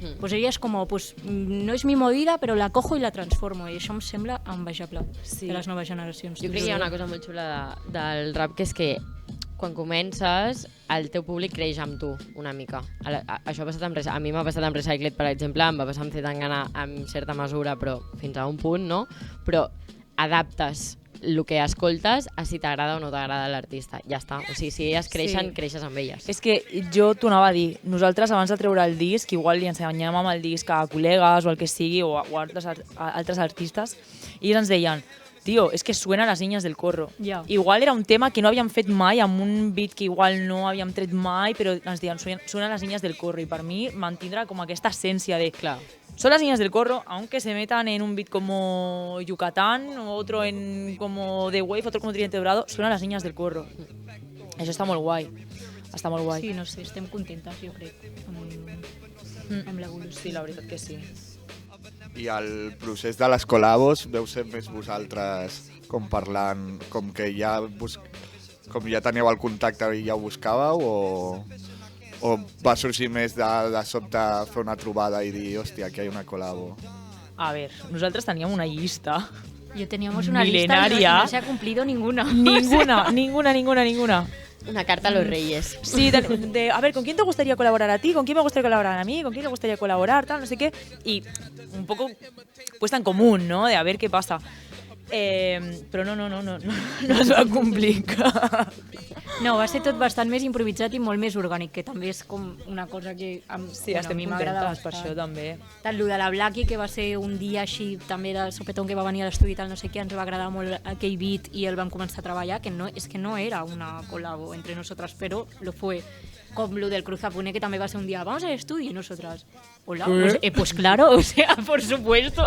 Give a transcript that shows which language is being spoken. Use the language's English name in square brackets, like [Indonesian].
[Spanish] Pues ella es como, no es mi movida, pero la cojo y la transformo. [Catalan] I això em sembla envejable de les noves generacions. Jo crec que hi ha una cosa molt xula del rap, que és que quan comences, el teu públic creix amb tu, una mica. Això ha passat a mi m'ha passat amb Recycled, per exemple, em va passar amb Zetangana en certa mesura, però fins a un punt, no? Però adaptes el que escoltes a si t'agrada o no t'agrada l'artista. Ja està. O sigui, si elles creixen, creixes amb elles. És que jo t'ho anava a dir, nosaltres abans de treure el disc, igual li ensenyàvem amb el disc a col·legues o el que sigui, o a altres artistes, i ells ens deien, tío, [Spanish] es que suena Las Niñas del Corro. [Catalan] Ja. Igual era un tema que no havíem fet mai, amb un beat que igual no havíem tret mai, però ens deien, [Spanish] suena Las Niñas del Corro, [Catalan] i per mi mantindrà com aquesta essència de... Clar. Son las niñas del corro, aunque se metan en un beat como Yucatán, otro en como The Wave, otro como Tridente Dorado, suenan las niñas del corro. Això està molt guai. Està molt guai. Sí, no sé, estem contentes, jo crec, amb l'evolució. Sí, la veritat que sí. I el procés de les col·labos, veu ser més vosaltres com parlant, com que com ja teníeu el contacte i ja ho buscàveu, o va sorgir més de sobte fer una trobada i dir, hòstia, aquí hi ha una col·labo? A ver, nosaltres teníem una llista. [Spanish] Yo teníamos una Milenaria. lista y no se ha cumplido ninguna. Ninguna. Una carta a los reyes. Sí, a ver, ¿con quién te gustaría colaborar a ti? ¿Con quién me gustaría colaborar a mí? ¿Con quién te gustaría colaborar? Tal, no sé qué. Y un poco puesta en común, ¿no? De a ver qué pasa. [Catalan] Però no es va complicar. No, va ser tot bastant més improvisat i molt més orgànic, que també és com una cosa que a estem mi m'agrada contentes per això també. Tant lo de la Blackie, que va ser un dia així també de sopetón, que va venir a l'estudi i tal, no sé què, ens va agradar molt aquell beat i el vam començar a treballar, que no era una col·labo [Spanish] entre nosotras, [Catalan] però [Spanish] lo fue. [Catalan] Com lo del Cruz Apune, que també va ser un dia, [Spanish] vamos al estudio, y nosotras, hola, pues claro, o sea, por supuesto.